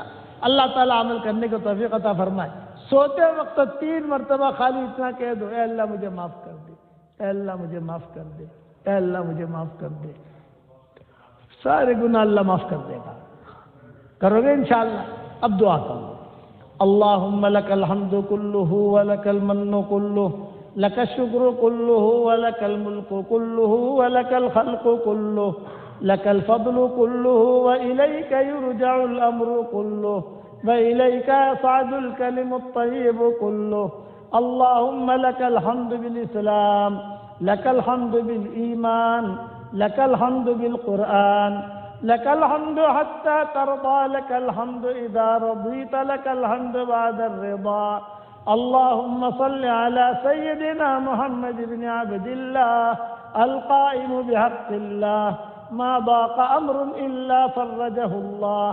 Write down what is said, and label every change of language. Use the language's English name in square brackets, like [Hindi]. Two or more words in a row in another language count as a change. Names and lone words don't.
[Urdu] اللہ تعالیٰ عمل کرنے کو توفیق عطا فرمائے۔ سوتے وقت 3 مرتبہ خالی اتنا کہہ دو، اے اللہ مجھے معاف کر دے، اے اللہ مجھے معاف کر دے، اے اللہ مجھے معاف کر دے، سارے گناہ اللہ معاف کر دے گا۔ کرو گے انشاءاللہ؟ اب دعا کرو۔ [Arabic] اللہم لک الحمد کلہ ولک المن کلہ، لک الشکر کلہ ولک الملک کلہ ولک الخلق کلہ، لک الفضل کلہ وإلیک یرجع الامر کلہ وإلیک یصعد الکلم الطیب کلہ۔ اللہم لک الحمد بالاسلام، لک الحمد بالایمان، لک الحمد بالقرآن، لك الحمد حتى ترضى، لك الحمد إذا رضيت، لك الحمد بعد الرضا۔ اللهم صل على سيدنا محمد بن عبد الله القائم بحق الله، ما ضاق أمر إلا فرجه الله۔